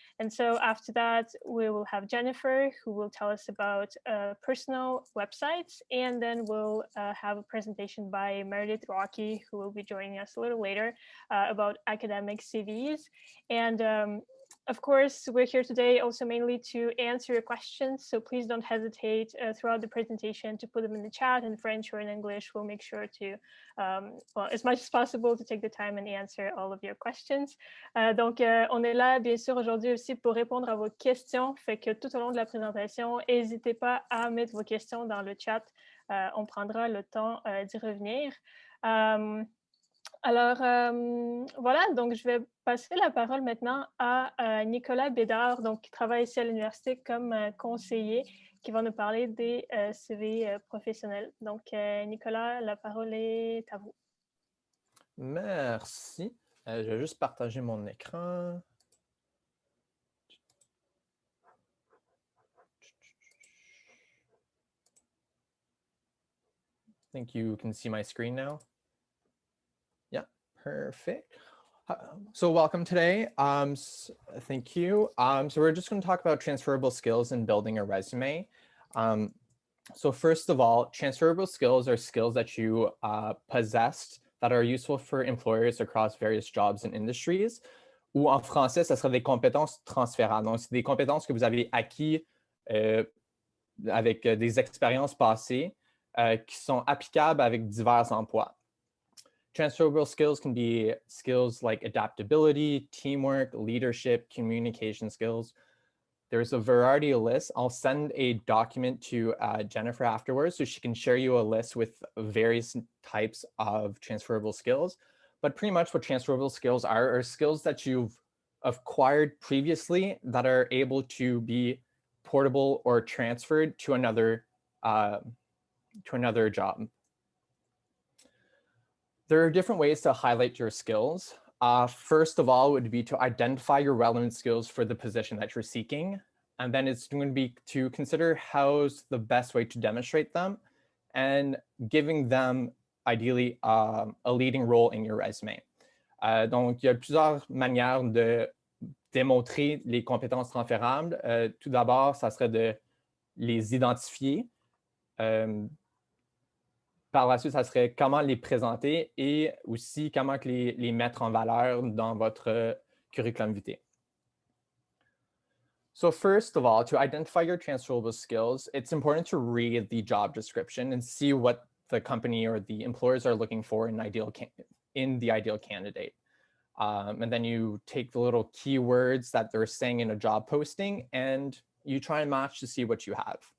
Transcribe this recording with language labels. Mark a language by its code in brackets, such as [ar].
[en] And so after that, we will have Jennifer, who will tell us about personal websites, and then we'll have a presentation by Meredith Rocky, who will be joining us a little later about academic CVs. And of course, we're here today also mainly to answer your questions, so please don't hesitate throughout the presentation to put them in the chat in French or in English. We'll make sure to, well, as much as possible, to take the time and answer all of your questions. [fr] Donc, on est là, bien sûr, aujourd'hui aussi pour répondre à vos questions, fait que tout au long de la présentation, n'hésitez pas à mettre vos questions dans le chat. On prendra le temps d'y revenir. Alors, voilà, donc je vais passer la parole maintenant à Nicolas Bédard, donc, qui travaille ici à l'université comme conseiller, qui va nous parler des CV professionnels. Donc, Nicolas, la parole est à vous. Merci. Je vais juste partager mon écran. [en] I think you can see my screen now. Yeah, perfect. So welcome today. Thank you. So we're just going to talk about transferable skills in building a resume. So first of all, transferable skills are skills that you possessed that are useful for employers across various jobs and industries. [fr] Ou en français, ce serait des compétences transférables. Donc, c'est des compétences que vous avez acquis avec des expériences passées qui sont applicables avec divers emplois. [en] Transferable skills can be skills like adaptability, teamwork, leadership, communication skills. There's a variety of lists. I'll send a document to Jennifer afterwards so she can share you a list with various types of transferable skills. But pretty much what transferable skills are skills that you've acquired previously that are able to be portable or transferred to another job. There are different ways to highlight your skills. First of all would be to identify your relevant skills for the position that you're seeking. And then it's going to be to consider how's the best way to demonstrate them and giving them ideally a leading role in your resume. [fr] Donc, il y a plusieurs manières de démontrer les compétences transférables. Tout d'abord, ça serait de les identifier. Par la suite, ça serait comment les présenter et aussi comment les mettre en valeur dans votre curriculum vitae. [en] So first of all, to identify your transferable skills, it's important to read the job description and see what the company or the employers are looking for in the ideal candidate. And then you take the little keywords that they're saying in a job posting and you try and match to see what you have.